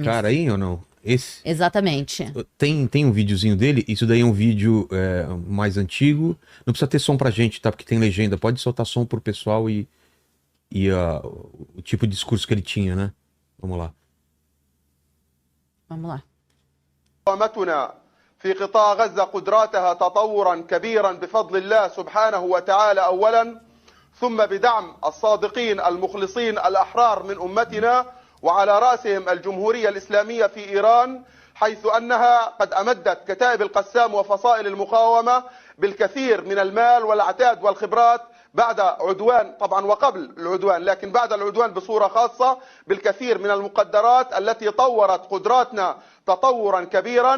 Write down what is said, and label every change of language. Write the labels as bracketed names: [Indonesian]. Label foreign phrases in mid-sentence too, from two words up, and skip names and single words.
[Portuguese] É esse cara aí ou não? Esse? Exatamente. Tem um videozinho dele, isso daí é um vídeo mais antigo. Não precisa ter som pra gente, tá? Porque tem legenda. Pode soltar som pro pessoal e o tipo de discurso que ele tinha, né? Vamos lá. Vamos lá. [Arabic] قامتنا في قطاع غزة قدراتها تطورا كبيرا بفضل الله سبحانه وتعالى أولا ثم بدعم الصادقين المخلصين الأحرار من أمتنا وعلى رأسهم الجمهورية الإسلامية في إيران حيث أنها قد أمدت كتائب القسام وفصائل المقاومة بالكثير من المال والعتاد والخبرات بعد عدوان طبعا وقبل العدوان لكن بعد العدوان بصورة خاصة بالكثير من المقدرات التي طورت قدراتنا تطورا كبيرا.